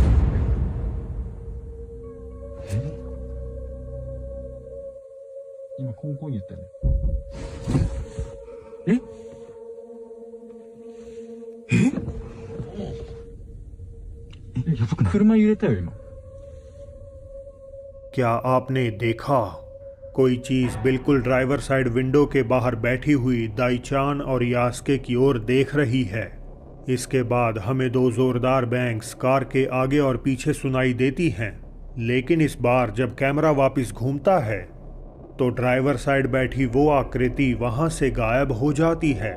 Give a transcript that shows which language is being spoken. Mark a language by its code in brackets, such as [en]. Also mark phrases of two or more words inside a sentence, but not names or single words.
[ja] 今、コンコン言ったよね。やばくない？車揺れたよ、今。 [hi] क्या आपने देखा? कोई चीज बिल्कुल [en] driver side window [hi] के बाहर बैठी हुई दाईचान और यास्के की ओर देख रही है। इसके बाद हमें दो जोरदार बैंग्स कार के आगे और पीछे सुनाई देती हैं, लेकिन इस बार जब कैमरा वापस घूमता है तो [en] driver side [hi] बैठी वो आकृति वहां से गायब हो जाती है।